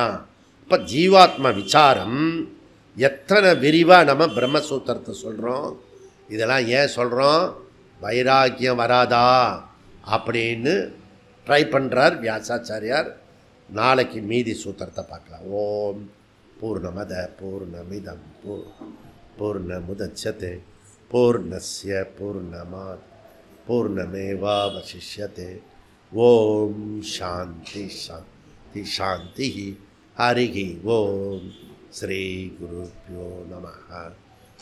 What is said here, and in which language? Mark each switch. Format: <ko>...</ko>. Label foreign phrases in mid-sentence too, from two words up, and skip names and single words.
<ta>இப்போ ஜீவாத்ம விசாரம் எத்தனை விரிவாக நம்ம பிரம்மசூத்திரத்தை சொல்கிறோம். இதெல்லாம் ஏன் சொல்கிறோம்? வைராக்கியம் வராதா அப்படின்னு ட்ரை பண்ணுறார் வியாசாச்சாரியார். நாளைக்கு மீதி சூத்திரத்தை பார்க்கலாம்.</ta> <sa>ओम् पूर्णमदः पूर्णमिदम् पूर्णमुदच्यते पूर्णस्य पूर्णमादाय पूर्णमेवावशिष्यते. ओम् शान्तिः शान्तिः शान्तिः. हरिः ओम्। श्री गुरुभ्यो नमः.</sa>